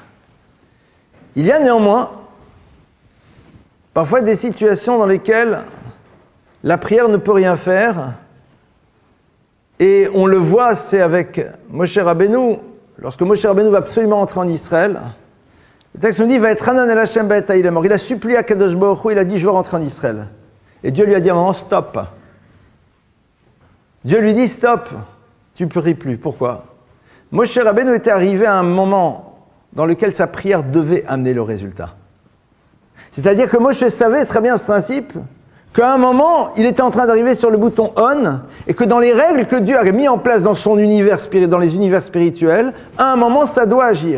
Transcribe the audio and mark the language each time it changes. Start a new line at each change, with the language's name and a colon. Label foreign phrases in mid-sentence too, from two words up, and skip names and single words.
French: Il y a néanmoins parfois des situations dans lesquelles la prière ne peut rien faire, et on le voit, c'est avec Moshe Rabbeinu. Lorsque Moshe Rabbeinu va absolument entrer en Israël, le texte nous dit, il va être
Hebrew: חנן אל השם בעת ההיא.
French: Il a supplié à Kadosh Baruch Hu, il a dit, je veux rentrer en Israël. Et Dieu lui a dit à un moment, stop. Dieu lui dit, stop, tu ne pries plus. Pourquoi ? Moshe Rabbeinu était arrivé à un moment dans lequel sa prière devait amener le résultat. C'est-à-dire que Moshe savait très bien ce principe, qu'à un moment, il était en train d'arriver sur le bouton on, et que dans les règles que Dieu a mis en place dans son univers dans les univers spirituels, à un moment, ça doit agir.